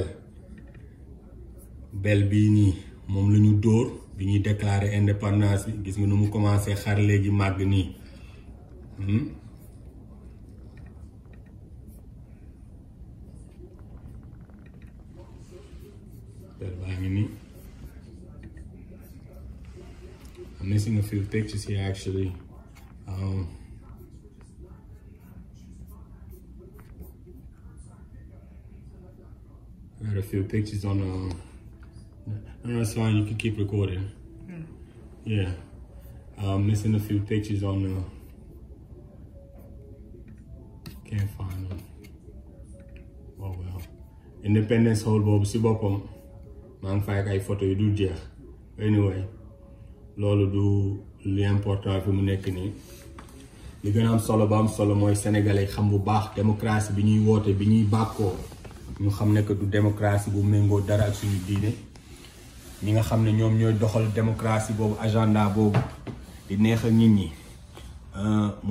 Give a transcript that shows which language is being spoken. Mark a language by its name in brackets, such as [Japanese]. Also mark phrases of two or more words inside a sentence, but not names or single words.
[Wolof] bel bii nii moom la ñu dóor bi ñuy [French] déclarer indépendance [Wolof] bi gis nga nu mu commencé xar léegi màgg nii bel baa ngi nii [English] I'm missing a few pictures here actually I had a few pictures on no, that's fine, you can keep recording. Yeah. Missing a few pictures on can't find them. Oh well. [Wolof] Independence Hall boobu si boppam maa ngi fay ak ay photo yu dul jeex. Anyway, loolu du li important fi mu nekk nii. Li gën a am solo ba am solo mooy sénégalais xam bu baax démocratie bi ñuy woote bi ñuy bàkkoo ñu xam ne que du démocratie bu méngoo dara ak suñu diine ñi nga xam ne ñoom ñooy doxal démocratie boobu agenda boobu di neexal nit ñi muy